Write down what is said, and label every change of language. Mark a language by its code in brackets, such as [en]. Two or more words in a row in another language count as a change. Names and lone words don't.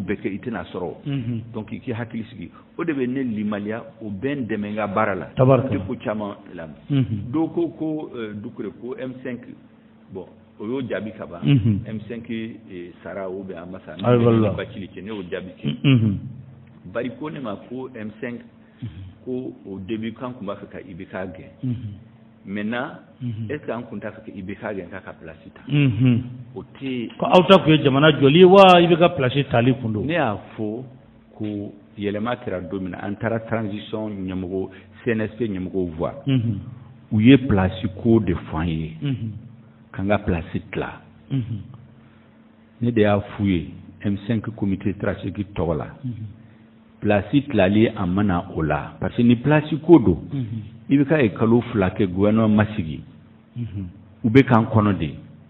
[bm] bɛɛ kɛ i tɛna sɔrɔ donc i k'i hakili sigi o de bɛ ne limaniya o bɛ n dɛmɛ n ka baara la tɛ ko caman lamɛn dɔw ko Dukure ko M5 bon o y'o jaabi ka ban M5 sara [fr] ou bien [bm] a ma sa ne Bacili cɛ ne y'o jaabi kɛ bari ko ne ma ko M5 ko [fr] au début [bm] kan tun b'a fɛ ka IBK gɛn maintenant [fr] est-ce que [bm] an kun t'a fɛ ka IBK gɛn k'a ka place ta o tɛ ko aw ta kun ye jamana jɔli ye wa IBK place tali kun don ne y'a fɔ ko yɛlɛma kɛra don min na an taara transition ɲɛmɔgɔ CNSP ɲɛmɔgɔw voir u ye place ko de fɔ an ye k'an ka place tila ne de y'a f'u ye M5 [fr] comité stratégique [bm] tɔgɔ la place tilali a mana o la [fr] parce que [bm] ni place ko don i bɛ ka ye kalo 2 kɛ gouvernement ma sigi u bɛ k'an kɔnɔ de